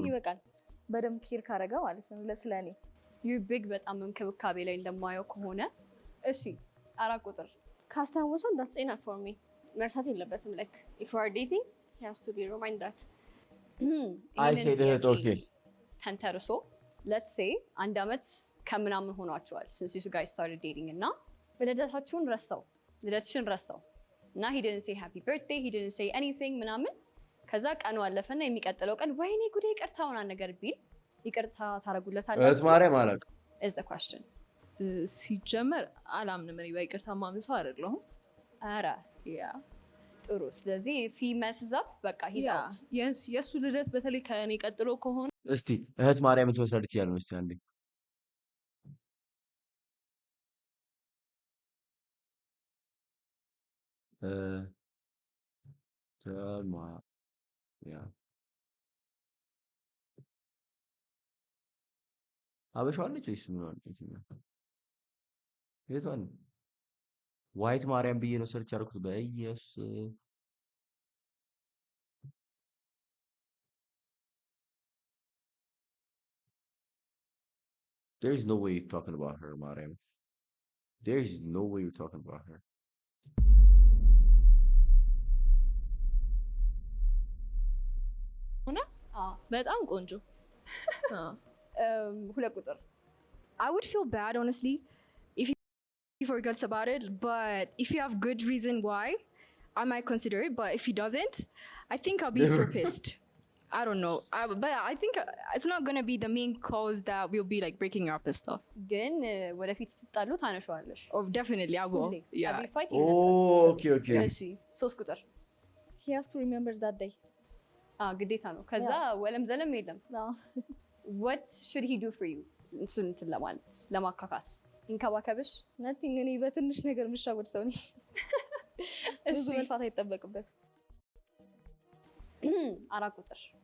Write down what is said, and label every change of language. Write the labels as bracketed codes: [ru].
[am] ይበቃል። በደንብ ኬር ካረገ ማለት ነው ለስለኔ ዩ ቢግ በጣም እንክብካቤ ላይ እንደማየው ከሆነ እሺ 4 ቁጥር ካስታወሰው [en] that's enough for me። [am] መርሳት የለበትም [en] like if you are dating he has to be remind that I said it okay [am] ተንተርሶ [en] let's say [am] 1 አመት ከምናምን ሆኗቸዋል [en] since you guys started dating [am] እና ልደታችሁን ልደትሽን ረሳው እና [en] he didn't say happy birthday, he didn't say anything [am] ምናምን። ከዛ ቀኑ አለፈና የሚቀጥለው ቀን ወይኔ ጉዴ ይቅርታ ምናምን ነገር ቢል ይቅርታ ታረጉለታላችሁ? እህት ማርያም አላውቅም [en] is the question። [am] ሲጀመር አላምንም እኔ በይቅርታ ማምን ሰው አይደለሁም። ኧረ ያ ጥሩ። ስለዚህ [en] if he messes up [am] በቃ [en] he's out። [am] የእሱ ልደት በተለይ ከእኔ ቀጥሎ ከሆነ እስቲ እህት ማርያምን ትመስላለች ያለው እስቲ አንዴ ተማ ያ አበሻዋለች ወይስ ምን ማለት ነው? የቷን ዋይት ማርያም ብዬ ነው ሰርች አድርኩት በኢየሱስ [en] There is no way you're talking about her, [am] Mariam. [en] There is no way you're talking about her. [am] በጣም ቆንጆ 2 ቁጥር [en] I would feel bad honestly if he forgets about it, but if you have good reason why, I might consider it. But if he doesn't, I think I'll be so pissed. I don't know, but I think it's not gonna be the main cause that we'll be like breaking up and stuff. [am] ግን ወደፊት ስትጣሉ ታነሻዋለሽ? [en] Oh, definitely I will. Yeah. Oh, okay. [am] እሺ 3 ቁጥር [en] he has to remember that day. [am] ግዴታ ነው። ከዛ ወለም ዘለም የለም። [en] what should he do for you? [am] እሱን እንትን ለማለት ለማካካስ ይንከባከብሽ? [en] nothing። [am] እኔ በትንሽ ነገር የምሻወድ ሰው ነኝ። ብዙ መልፋት አይጠበቅበት። 4 ቁጥር